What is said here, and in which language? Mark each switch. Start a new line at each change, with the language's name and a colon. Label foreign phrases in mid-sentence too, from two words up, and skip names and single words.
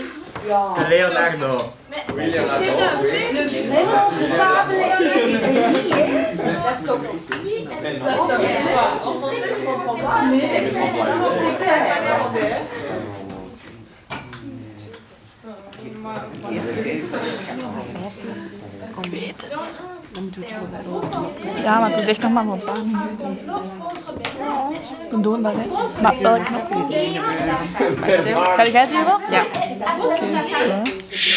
French: C'est Leonardo. Oui, Leonardo. C'est un Oui. fait. Le vrai coupable est Parce que... Oui, Mais est-ce non. que... En français, je comprends pas. Mais Moi,
Dutch: Ja, maar het is echt nog maar een paar minuten. We doen dat, hè. Maar welke knop? Ga jij het hier wel? Ja.